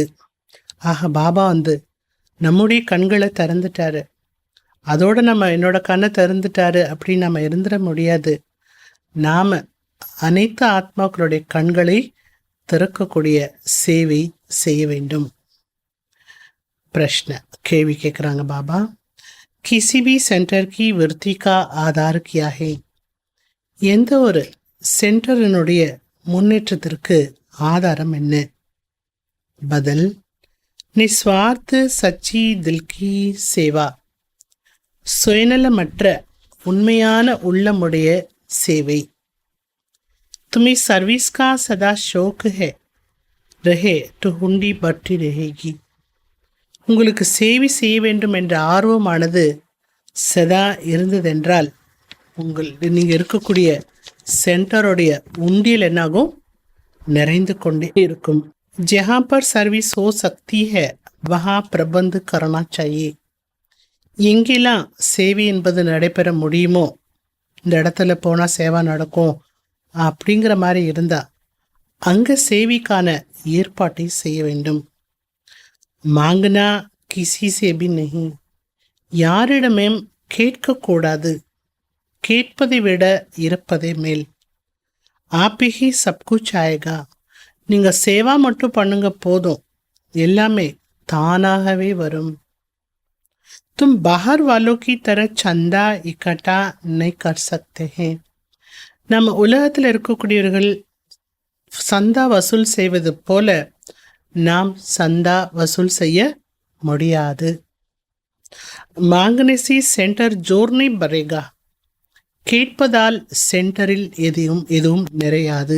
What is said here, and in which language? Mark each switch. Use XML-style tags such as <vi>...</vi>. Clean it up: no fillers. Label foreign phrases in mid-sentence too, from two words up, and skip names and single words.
<ta>ஆக பாபா நம்முடைய கண்களை திறந்துட்டாரு. அதோட நம்ம என்னோட கண்ணை திறந்துட்டாரு அப்படின்னு நம்ம இருந்துட முடியாது. நாம் அனைத்து ஆத்மாக்களுடைய கண்களை திறக்கக்கூடிய சேவை செய்ய வேண்டும். प्रश्न கேள்வி கேட்குறாங்க பாபா.</ta> <hi>किसी भी सेंटर की वृत्ति का आधार क्या है?</hi> <ta>எந்த ஒரு சென்டரினுடைய முன்னேற்றத்திற்கு ஆதாரம் என்ன? பதில்,</ta> <hi>निस्वार्थ सच्ची दिल की सेवा,</hi> <ta>சுயநலமற்ற உண்மையான உள்ளமுடைய சேவை.</ta> <hi>तुम्हें सर्विस का सदा शौक है रहे तो हुंडी बढ़ती रहेगी.</hi> <ta>உங்களுக்கு சேவை செய்ய வேண்டும் என்ற ஆர்வமானது சதா இருந்ததென்றால் நீங்கள் இருக்கக்கூடிய சென்டருடைய உண்டியல் என்னாகும்? நிறைந்து கொண்டே இருக்கும்.</ta> <hi>जहाँ पर सर्विस हो सकती है वहाँ प्रबंध करना चाहिए.</hi> <ta>எங்கெல்லாம் சேவை என்பது நடைபெற முடியுமோ, இந்த இடத்துல போனால் சேவை நடக்கும் அப்படிங்கிற மாதிரி இருந்தால் அங்கே சேவைக்கான ஏற்பாட்டை செய்ய வேண்டும்.</ta> <hi>मांगना किसी से भी नहीं,</hi> <ta>யாரிடமே கேட்கக்கூடாது, கேட்பதை விட இருப்பதே மேல்.</ta> <hi>आपे ही सब कुछ आएगा,</hi> <ta>நீங்கள் சேவா மட்டும் பண்ணுங்க போதும், எல்லாமே தானாகவே வரும்.</ta> <hi>तुम बाहर वालों की तरह चंदा इकट्ठा नहीं कर सकते हैं.</hi> <ta>நம்ம உலகத்தில் இருக்கக்கூடியவர்கள் சந்தா வசூல் செய்வது போல நாம் சந்தா வசூல் செய்ய முடியாது.</ta> <hi>मांगने से सेंटर थोड़ी ना भरेगा,</hi> <ta>கேட்பதால் சென்டரில் எதுவும் நிறையாது.</ta>